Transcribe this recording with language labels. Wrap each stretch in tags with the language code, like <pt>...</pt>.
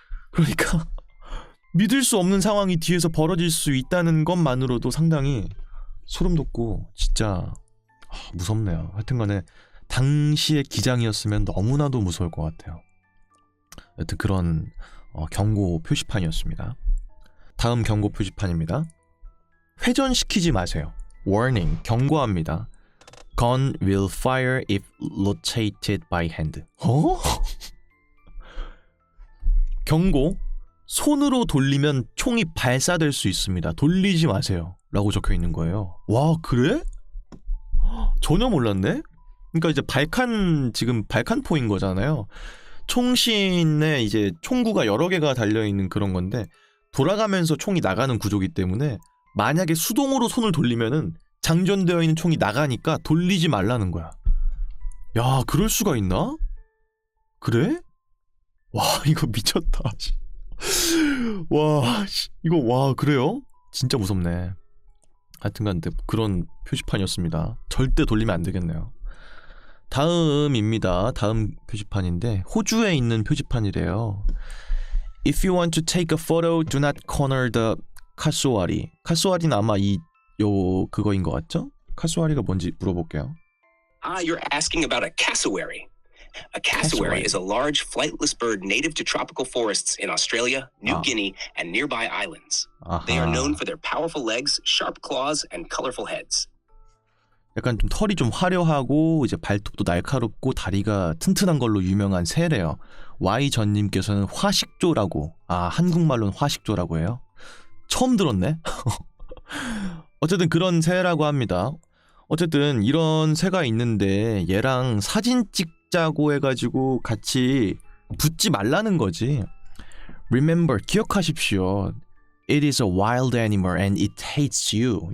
<ko>그러니까 믿을 수 없는 상황이 뒤에서 벌어질 수 있다는 것만으로도 상당히 소름 돋고 진짜 무섭네요. 하여튼간에 당시의 기장이었으면 너무나도 무서울 것 같아요. 여튼 그런 경고 표시판이었습니다. 다음 경고 표시판입니다. 회전시키지 마세요.</ko> <en>Warning,</en> <ko>경고합니다.</ko> <en>Gun will fire if rotated by hand.</en> <ko>경고, 손으로 돌리면 총이 발사될 수 있습니다. 돌리지 마세요. 라고 적혀 있는 거예요. 와, 그래? 전혀 몰랐네? 그러니까 이제 지금 발칸포인 거잖아요. 총신에 이제 총구가 여러 개가 달려있는 그런 건데, 돌아가면서 총이 나가는 구조기 때문에 만약에 수동으로 손을 돌리면은 장전되어 있는 총이 나가니까 돌리지 말라는 거야. 야, 그럴 수가 있나? 그래? 와, 이거 미쳤다. 와, 이거 그래요? 진짜 무섭네. 하여튼간 그런 표시판이었습니다. 절대 돌리면 안 되겠네요. 다음입니다. 다음 표시판인데 호주에 있는 표지판이래요.</ko> <en>If you want to take a photo, do not corner the 카소아리.</en> <ko>카소아리는 아마 그거인 것 같죠? 카소아리가 뭔지 물어볼게요.</ko> <en>You're asking about a cassowary. A cassowary is a large flightless bird native to tropical forests in Australia, New Guinea, and nearby islands. They are known for their powerful legs, sharp claws, and colorful heads.</en> <ko>약간 좀 털이 좀 화려하고 이제 발톱도 날카롭고 다리가 튼튼한 걸로 유명한 새래요. Y전님께서는 화식조라고, 한국말로는 화식조라고 해요. 처음 들었네. 어쨌든 그런 새라고 합니다. 어쨌든 이런 새가 있는데 얘랑 사진 찍자고 해가지고 같이 붙지 말라는 거지.</ko> <en>Remember,</en> <ko>기억하십시오.</ko> <en>It is a wild animal and it hates you.</en>